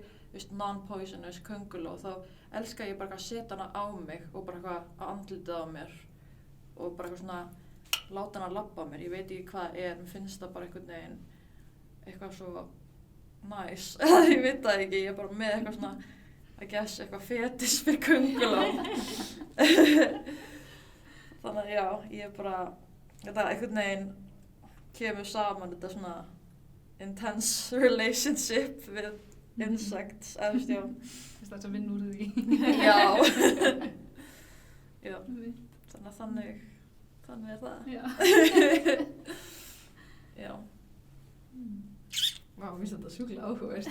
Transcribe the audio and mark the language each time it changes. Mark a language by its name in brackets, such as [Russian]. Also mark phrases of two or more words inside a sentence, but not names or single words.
[Icelandic] sé non-poisonous könguló þá elska ég bara að setja hana á mig og bara eitthvað að andlitið á mér og bara eitthvað svona láta hana labba mér, ég veit ekki hvað mér finnst það bara einhvern veginn eitthvað svo nice, ég veit það ekki, ég er bara með eitthvað svona [English] I guess [Icelandic] eitthvað fetis fyrir köngulám þannig að já, ég er bara þetta einhvern veginn kemur saman þetta svona [English] intense relationship [Icelandic] við insects, eða já. Það er svo vinn úr því. Já. Já. Þannig er það. Já. Já. Vá, mér finnst þetta sjúklega áhugavert.